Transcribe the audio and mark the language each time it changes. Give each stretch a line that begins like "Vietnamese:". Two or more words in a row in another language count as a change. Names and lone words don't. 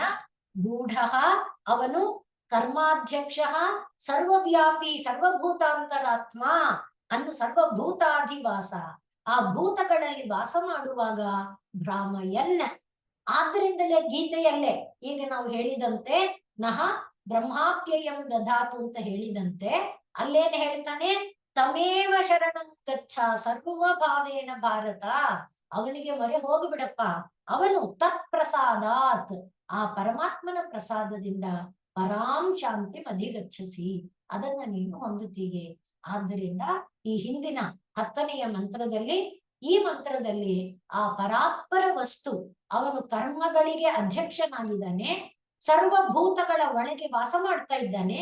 Sanskrit: ಗೂಢ ಅವನು ಕರ್ಮಾಧ್ಯಕ್ಷ ಸರ್ವವ್ಯಾಪಿ ಸರ್ವಭೂತಾಂತರಾತ್ಮ ಅನ್ನು, ಸರ್ವಭೂತಾಧಿವಾಸ,
Kannada: ಆ ಭೂತಗಳಲ್ಲಿ ವಾಸ ಮಾಡುವಾಗ
Sanskrit: ಭ್ರಾಮಯನ್.
Kannada: ಆದ್ರಿಂದಲೇ ಗೀತೆಯಲ್ಲೇ ಈಗ ನಾವು ಹೇಳಿದಂತೆ
Sanskrit: ನಹ ಬ್ರಹ್ಮಾಪ್ಯಯಂ ದಧಾತು
Kannada: ಅಂತ ಹೇಳಿದಂತೆ ಅಲ್ಲೇನ್ ಹೇಳ್ತಾನೆ,
Sanskrit: ತಮೇವ ಶರಣಂ ಗಚ್ಚ ಸರ್ವ ಭಾವೇನ ಭಾರತ.
Kannada: ಅವನಿಗೆ ಮೊರೆ ಹೋಗ್ಬಿಡಪ್ಪ, ಅವನು
Sanskrit: ತತ್ ಪ್ರಸಾದಾತ್,
Kannada: ಆ ಪರಮಾತ್ಮನ ಪ್ರಸಾದದಿಂದ
Sanskrit: ಪರಾಂ ಶಾಂತಿ ಅಧಿಗಚ್ಚಸಿ,
Kannada: ಅದನ್ನ ನೀನು ಹೊಂದುತ್ತೀಗೆ. ಆದ್ದರಿಂದ ಈ ಹಿಂದಿನ 10ನೆಯ ಮಂತ್ರದಲ್ಲಿ, ಈ ಮಂತ್ರದಲ್ಲಿ ಆ ಪರಾತ್ಪರ ವಸ್ತು ಅವನು ಕರ್ಮಗಳಿಗೆ ಅಧ್ಯಕ್ಷನಾಗಿದ್ದಾನೆ, ಸರ್ವಭೂತಗಳ ಒಳಗೆ ವಾಸ ಮಾಡ್ತಾ ಇದ್ದಾನೆ.